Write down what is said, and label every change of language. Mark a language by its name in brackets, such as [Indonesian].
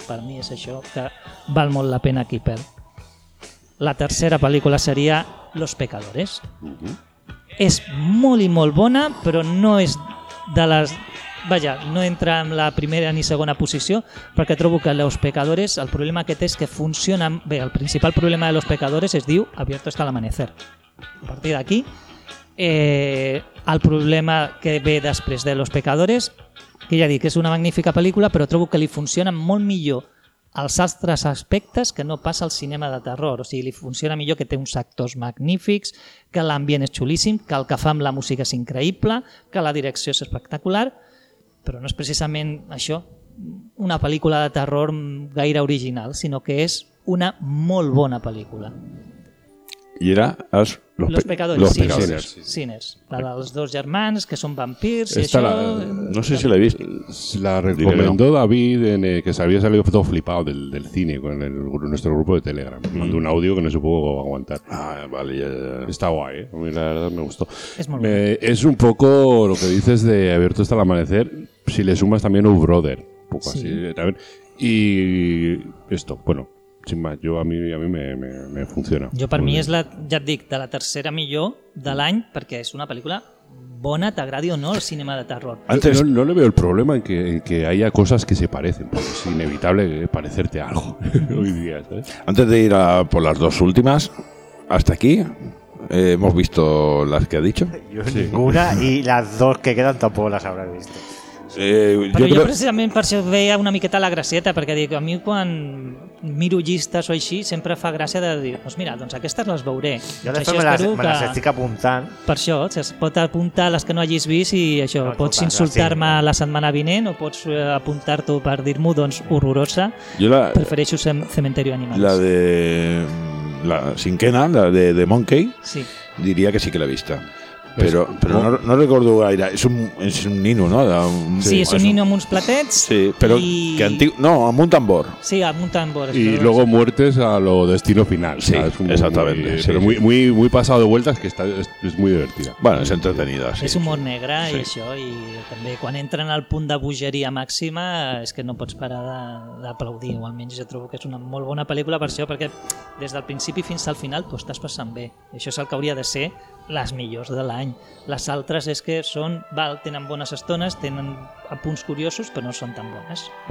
[Catalan] Per mi és això que val molt la pena aquí per. La tercera pel·lícula seria Los Pecadores. És molt i molt bona, però no és de les... vaja, no entra en la primera ni segona posició, perquè trobo que Los Pecadores, el problema que té és que funciona... bé, el principal problema de Los Pecadores es diu Abierto hasta el amanecer. A partir d'aquí, el problema que ve després de Los Pecadores, que ja dic, és una magnífica pel·lícula, però trobo que li funciona molt millor els altres aspectes que no passa al cinema de terror. O sigui, li funciona millor que té uns actors magnífics, que l'ambient és xulíssim, que el que fa amb la música és increïble, que la direcció és espectacular, però no és precisament això, una pel·lícula de terror gaire original, sinó que és una molt bona pel·lícula. I era els... Los Pecadores. Los Pecadores. Sinners. La dels dos germans, que són vampirs... Esta i això... la... no sé si l'he vist. [Spanish] La recomendó David, en el que s'havia salido todo flipado del cine, con el nuestro grupo de Telegram. Mandó un audio que no se pudo aguantar. Ah, vale. Ya. Está guay, ¿eh? A mí la verdad me gustó. Es muy bueno. Es un poco lo que dices de Abierto hasta el amanecer, si le sumas también un brother. Un poco sí. Así. Y esto, bueno... sin más, yo a mí me funciona. Yo para mí es la, ya te digo, de la tercera [Catalan] millor de l'any, [Spanish] porque es una película bona, [Catalan] t'agradi o no el cinema de terror. [Spanish] Antes, no le veo el problema en que haya cosas que se parecen, porque es inevitable parecerte algo hoy día, ¿sabes? Antes de ir a por las dos últimas, hasta aquí, hemos visto las que ha dicho. Yo sí. Ninguna, y las dos que quedan tampoco las habrá visto. [Catalan] Però jo precisament per això veia una miqueta la gracieta, perquè dic, a mi quan miro llistes o així sempre fa gràcia de dir, doncs mira, doncs aquestes les veuré. Jo després me les estic apuntant. Per això, es pot apuntar les que no hagis vist i això, no, pots insultar-me la setmana vinent o pots apuntar-t'ho per dir-m'ho, doncs, horrorosa. Jo la, prefereixo Cementerio Animals. La de... la cinquena, la de The Monkey, sí. Diria que sí que l'he vista. Però no recordo gaire, és un nino, no? Sí, és un nino amb uns platets. Sí, però que antic, no, amb un tambor. Sí, amb un tambor. [Spanish] Y luego muertes a lo destino final. [Catalan] Sí, exactament. [Spanish] Pero muy muy muy pasado de vueltas, que es muy divertida. Bueno, es entretenida, sí. [Catalan] És humor negre i això, i també quan entren al punt de bogeria màxima, és que no pots parar d'aplaudir, o almenys jo trobo que és una molt bona pel·lícula per això, perquè des del principi fins al final tu estàs passant bé. Això és el que hauria de ser les millors de l'any. any. Les altres és que són, val, tenen bones estones, tenen punts curiosos, però no són tan bones.